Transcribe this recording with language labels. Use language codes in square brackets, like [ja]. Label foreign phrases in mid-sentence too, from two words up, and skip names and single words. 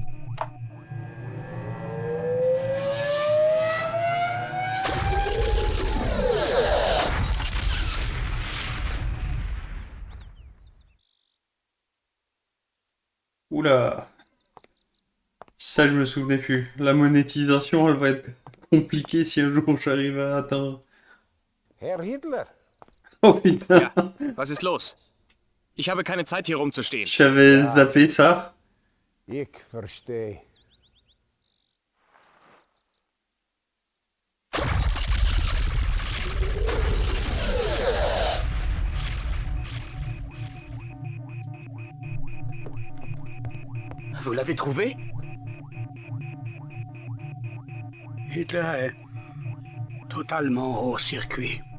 [fr] Oula! Ça, je me souvenais plus. La monétisation, elle va être compliquée si un jour j'arrive à atteindre. [de] Herr Hitler, [fr] Oh putain, [de] Ja, was ist los? Ich habe keine Zeit, hier rumzustehen. [fr] j'avais [de] Ja. [fr] zappé ça. [de] ich verstehe. [fr] Vous l'avez trouvé? Hitler est totalement hors circuit.